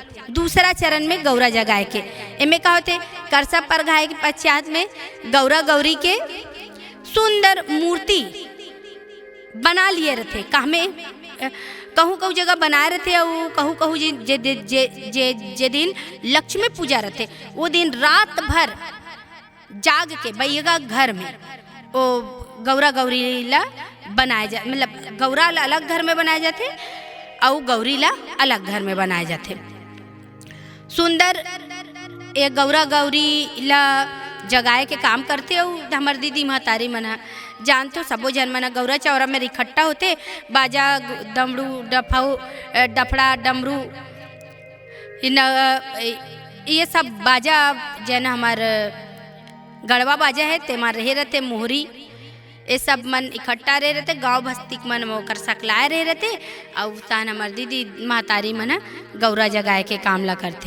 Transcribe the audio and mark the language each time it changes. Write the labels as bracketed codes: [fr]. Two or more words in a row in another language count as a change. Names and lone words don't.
[hne] दूसरा चरण में गौरा जगाए के इनमें का होते करसा पर घाए के पश्चात में गौरा गौरी के सुंदर मूर्ति बना लिए रहते। कहूँ जगह बनाए रहते और कहूँ जे दिन लक्ष्मी पूजा रहते वो दिन रात भर जाग के बैगा घर में वो गौरा गौरी ला बनाए जा, मतलब गौरा ला अलग घर में बनाए जाते और गौरी ला अलग घर में बनाए जाते। सुंदर ये गौरा गौरी ला जगाए के काम करते और हमार दीदी महतारी मना जानते हो सबो जन मना गौरा चौरा में इकट्ठा होते, बाजा डमरू डफड़ा डमरू ये सब बाजा जन हमार गढ़वा बाजा है ते मार रहे रहते, मोहरी ये सब मन इकट्ठा रहे रहते, गांव बस्ती मन मोकर सकलाए रहे रहते और तान हमार दीदी महतारी मन गौरा जगाए के काम ला करते।